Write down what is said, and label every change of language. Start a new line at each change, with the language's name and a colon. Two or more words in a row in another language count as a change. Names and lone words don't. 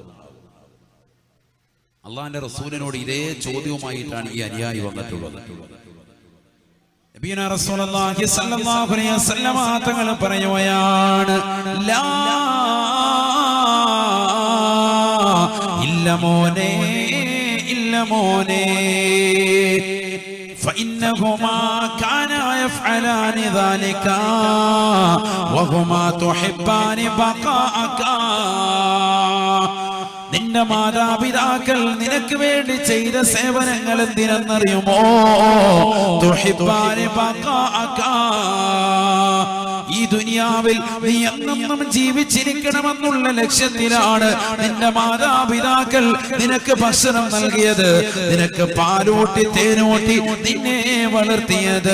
Malayalam: അള്ളാന്റെ റസൂലിനോട് ഇതേ ചോദ്യവുമായിട്ടാണ് ഈ അനുയായി വന്നിട്ടുള്ളത്.
Arabic: نبينا رسول الله صلى الله عليه وسلم
Malayalam: തങ്ങൾ പറയുകയാണ്, ലാ ഇല്ല മോനെ, ഇല്ല മോനെ,
Arabic: فإنهما كانا يفعلان ذلك وهما تحبان بقاءك.
Malayalam: നിന്റെ മാതാപിതാക്കൾ നിനക്ക് വേണ്ടി ചെയ്ത സേവനങ്ങൾ എന്തിനെന്നറിയുമോ?
Arabic: تحبان بقاءك.
Malayalam: ഈ ദുനിയാവിൽ നീ എന്നും ജീവിച്ചിരിക്കണമെന്നുള്ള ലക്ഷ്യത്തിലാണ് നിന്റെ മാതാപിതാക്കൾ നിനക്ക് ഭക്ഷണം നൽകിയത്, നിനക്ക് പാലൂട്ടി തേനൂട്ടി നിന്നെ വളർത്തിയത്.